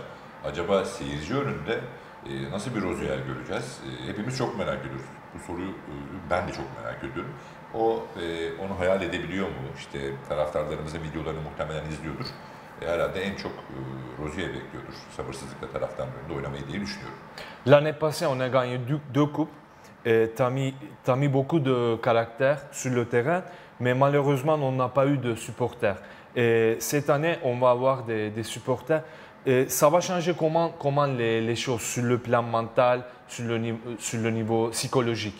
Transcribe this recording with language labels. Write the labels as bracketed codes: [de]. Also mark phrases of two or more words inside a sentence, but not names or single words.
[tr] Acaba seyirci önünde nasıl bir Rozier göreceğiz? Hepimiz çok merak ediyoruz. Bu soruyu ben de çok merak ediyorum. Onu hayal edebiliyor mu? İşte taraftarlarımızın videolarını muhtemelen izliyordur. Herhalde en çok Rozier bekliyordur. Sabırsızlıkla taraftarlarında oynamayı diye düşünüyorum. [fr] L'année passée, on a gagné deux coupes. T'as mis beaucoup de caractère sur le terrain, mais malheureusement, on n'a pas eu de supporters. Cette année, on va avoir des supporters. Ça va changer comment les choses sur le plan mental, sur le niveau psychologique?